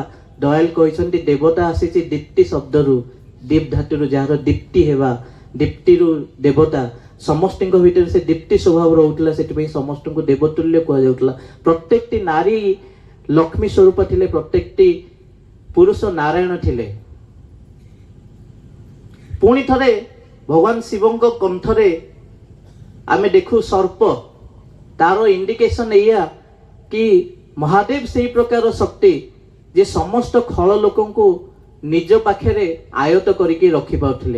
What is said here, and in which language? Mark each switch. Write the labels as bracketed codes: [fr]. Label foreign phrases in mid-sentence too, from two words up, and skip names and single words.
[or] ଦୟାଲ କହିଛନ୍ତି ଦେବତା ଆସିଛି ଦୀପ୍ତି ଶବ୍ଦରୁ, ଦୀପ ଧାତୁରୁ, ଯାହାର ଦୀପ୍ତି ହେବା, ଦୀପ୍ତିରୁ ଦେବତା। ସମସ୍ତଙ୍କ ଭିତରେ ସେ ଦୀପ୍ତି ସ୍ୱଭାବ ରହୁଥିଲା, ସେଥିପାଇଁ ସମସ୍ତଙ୍କୁ ଦେବତୁଲ୍ୟ କୁହାଯାଉଥିଲା। ପ୍ରତ୍ୟେକଟି ନାରୀ ଲକ୍ଷ୍ମୀ ସ୍ୱରୂପ ଥିଲେ, ପ୍ରତ୍ୟେକଟି ପୁରୁଷ ନାରାୟଣ ଥିଲେ। ପୁଣି ଥରେ ଭଗବାନ ଶିବଙ୍କ କଣ୍ଠରେ ଆମେ ଦେଖୁ ସର୍ପ, ତାର ଇଣ୍ଡିକେସନ ଏୟା କି ମହାଦେବ ସେ ପ୍ରକାର ଶକ୍ତି ଯେ ସମସ୍ତ ଖଳ ଲୋକଙ୍କୁ ନିଜ ପାଖେ ଆୟତ କରିକେ ରଖି ପାଉଥିଲେ।